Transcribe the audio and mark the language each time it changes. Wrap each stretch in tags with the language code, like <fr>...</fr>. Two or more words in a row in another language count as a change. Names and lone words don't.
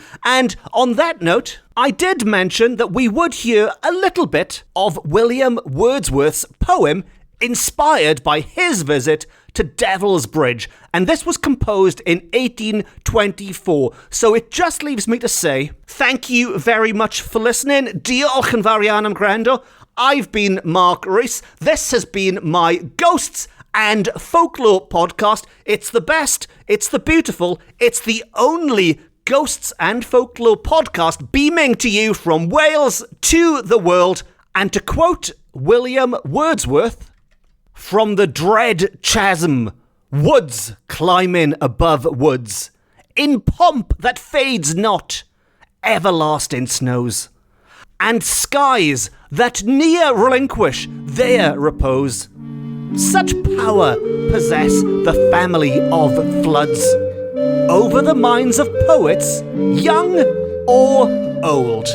<en>And on that note, I did mention that we would hear a little bit of William Wordsworth's poem inspired by his visit to Devil's Bridge. And this was composed in 1824. So it just leaves me to say thank you very much for listening.</en> <cy>Diolch yn fawr iawn am gwrando.</cy> <en>I've been Mark Rees. This has been my Ghosts and Folklore podcast. It's the best, it's the beautiful, it's the only Ghosts and Folklore podcast beaming to you from Wales to the world. And to quote William Wordsworth, from the dread chasm, woods climbing above woods, in pomp that fades not, everlasting snows, and skies that near relinquish their repose, Such power possess the family of floods over the minds of poets, young or old.</en>